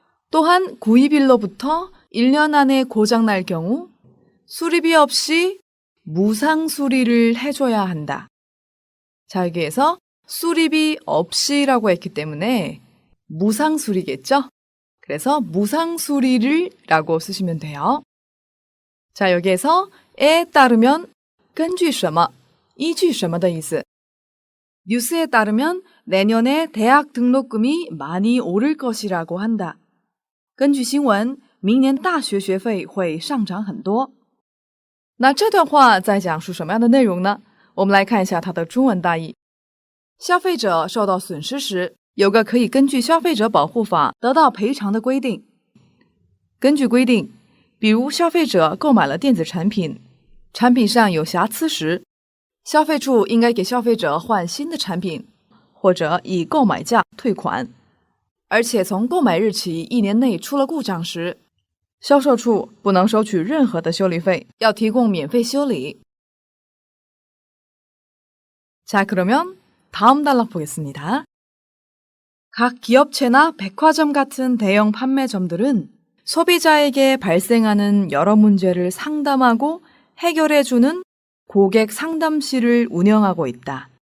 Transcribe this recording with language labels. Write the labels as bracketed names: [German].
[Korean] 또한 구입일로부터 1년 안에 고장날 경우 수리비 없이 무상 수리를 해줘야 한다. 자, 여기에서 수리비 없이라고 했기 때문에 무상 수리겠죠? 그래서 무상 수리를 라고 쓰시면 돼요. 자, 여기에서 에 따르면 [Chinese] 根据什么,依据什么的意思. [Korean] 뉴스에 따르면 내년에 대학 등록금이 많이 오를 것이라고 한다. [Chinese] 根据新闻,明年大学学费会上涨很多。那这段话在讲述什么样的内容呢？我们来看一下它的中文大意。消费者受到损失时，有个可以根据消费者保护法得到赔偿的规定。根据规定，比如消费者购买了电子产品，产品上有瑕疵时，消费处应该给消费者换新的产品，或者以购买价退款。而且从购买日起1年内出了故障时，销售处不能收取任何的修理费，要提供免费修理。 [Korean] 자, 그러면 다음 단락 보겠습니다. 각 기업체나 백화점 같은 대형 판매점들은 소비자에게 발생하는 여러 문제를 상담하고 해결해주는 고객 상담실을 운영하고 있다.